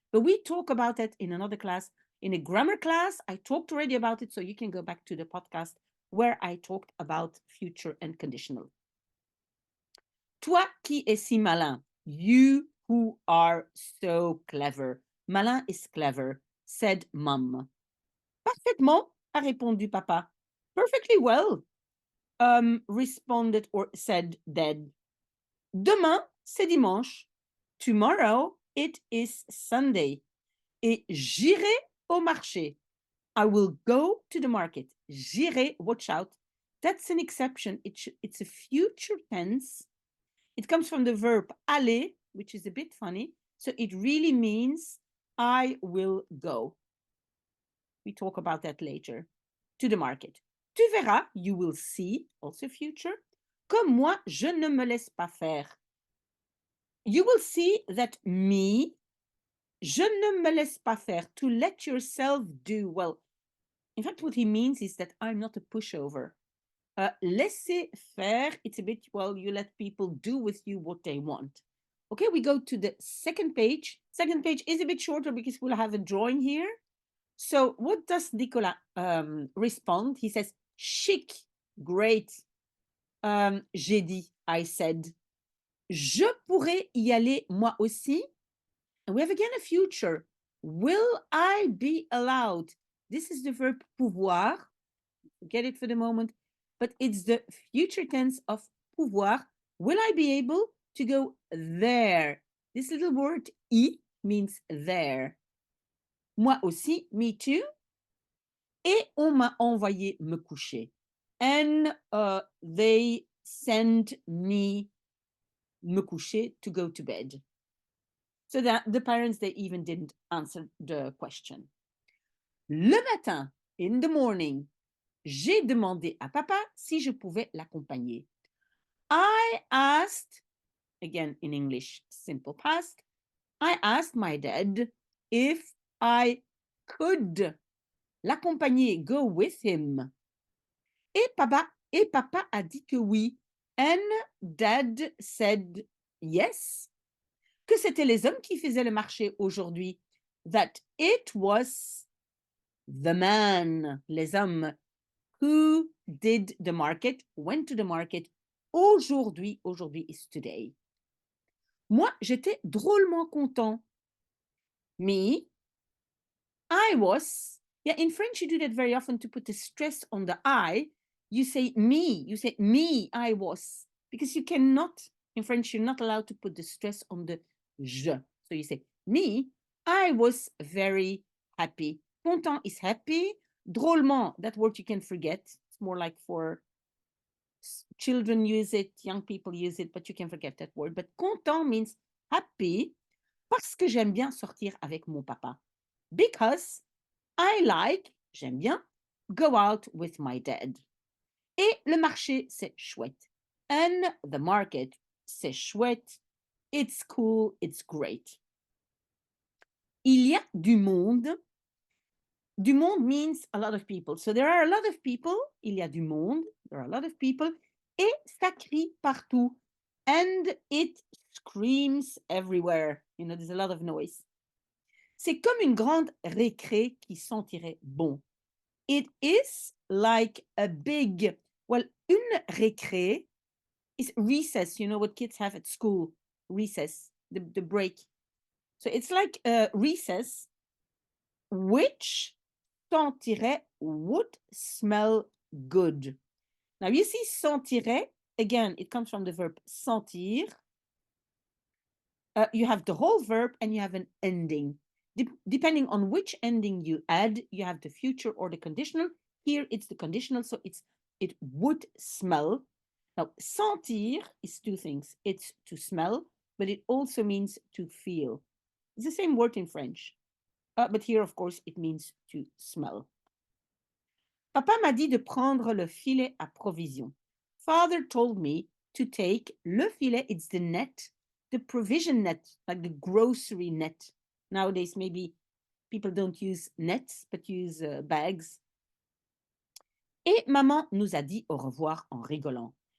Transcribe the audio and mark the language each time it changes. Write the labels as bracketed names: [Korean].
[English] But we talk about that in another class. In a grammar class, I talked already about it, so you can go back to the podcast where I talked about future and conditional. [French] Toi qui es si malin, [English] you who are so clever. Malin is clever, said mom. [French] Parfaitement, a répondu papa. [English] Perfectly well, responded or said Dad. [French] Demain, c'est dimanche. [English] Tomorrow, it is Sunday. [French] Et j'irai au marché. [English] I will go to the market. J'irai, watch out. That's an exception. It's a future tense. It comes from the verb aller, which is a bit funny. So it really means I will go. We talk about that later. To the market. [French] Tu verras, [English] you will see, also future. [French] Comme moi, je ne me laisse pas faire. [English] You will see that me, [French] je ne me laisse pas faire, [English] to let yourself do. Well, in fact, what he means is that I'm not a pushover. Laisser faire, it's a bit, well, you let people do with you what they want. Okay, we go to the second page. Second page is a bit shorter because we'll have a drawing here. So what does Nicolas respond? He says, chic, great. [French] J'ai dit, [English] I said. [French] Je pourrais y aller moi aussi. [English] And we have again a future. Will I be allowed? This is the verb pouvoir. Forget it for the moment. But it's the future tense of pouvoir. Will I be able to go there? This little word y means there. [French] Moi aussi, [English] me too. [French] Et on m'a envoyé me coucher. [English] And they sent me [French] me coucher [English] to go to bed. So that the parents, they even didn't answer the question. [French] Le matin, [English] in the morning, [French] j'ai demandé à papa si je pouvais l'accompagner. [English] I asked, again in English, simple past, I asked my dad if I could l'accompagner, go with him. [French] Et papa a dit que oui. [English] And dad said yes. [French] Que c'était les hommes qui faisaient le marché aujourd'hui. [English] That it was the man, [French] les hommes, [English] who did the market, went to the market. Aujourd'hui is today. [French] Moi, j'étais drôlement content. [English] Me, I was. Yeah, in French, you do that very often to put the stress on the I. You say me, I was. Because you cannot, in French, you're not allowed to put the stress on the je. So you say, me, I was very happy. Content is happy. Drôlement, that word you can forget. It's more like for children use it, young people use it, but you can forget that word. But content means happy [French] parce que j'aime bien sortir avec mon papa. [English] Because I like, [French] j'aime bien, [English] go out with my dad. [French] Et le marché, c'est chouette. [English] And the market, [French] c'est chouette. [English] It's cool, it's great. [French] Il y a du monde. [English] Du monde means a lot of people. So there are a lot of people. [French] Il y a du monde. [English] There are a lot of people. [French] Et ça crie partout. [English] And it screams everywhere. You know, there's a lot of noise. [French] C'est comme une grande récré qui sentirait bon. [English] It is like a big, well, une récré is recess, you know what kids have at school, recess, the break. So it's like a recess which sentirait would smell good. Now you see sentirait, again, it comes from the verb sentir. You have the whole verb and you have an ending. Depending on which ending you add, you have the future or the conditional. Here it's the conditional, so it would smell. Now, sentir is two things. It's to smell, but it also means to feel. It's the same word in French. But here, of course, it means to smell. [French] Papa m'a dit de prendre le filet à provision. [English] Father told me to take [French] le filet, [English] it's the net, the provision net, like the grocery net. Nowadays, maybe people don't use nets, but use bags. [French] Et maman nous a dit au revoir en rigolant.